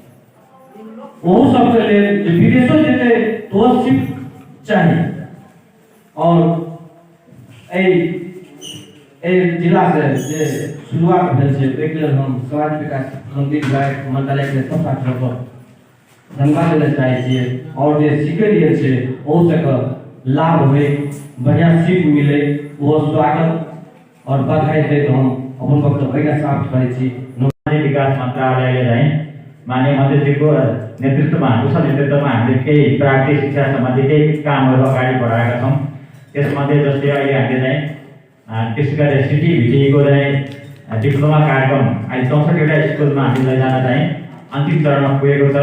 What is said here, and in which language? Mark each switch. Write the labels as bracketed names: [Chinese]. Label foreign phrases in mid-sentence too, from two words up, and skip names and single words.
[Maithili] ओहू सब के लिए विदेशो जेते तो सिर्फ चाहिए और जिला से जे शुरुआत भेल छै ओहि लेल हम समाज विकास मंत्रालय के सबटा तरफ धन्यवाद देना चाहे छियै और जे सीखे लिए छै ओ सबके लाभ होय बढ़िया सीख मिले वो स्वागत और बधाई देत हम अपन वक्तव्य के समाप्त करै छी। [Nepali] सामाजिक विकास मंत्रालयले चाहिँ माननीय मन्त्रीजीको नेतृत्वमा कुशल नेतृत्वमा हामीले केही प्राविधिक शिक्षा सम्बन्धी केही कामहरू अगाडि बढाएका छौँ। त्यसमध्ये जस्तै अहिले हामीले चाहिँ विशेष गरी सिटी भिटीको चाहिँ डिप्लोमा कार्यक्रम अहिले 64वटा स्कुलमा हामी लैजान चाहिँ अन्तिम चरणमा पुगेको छ।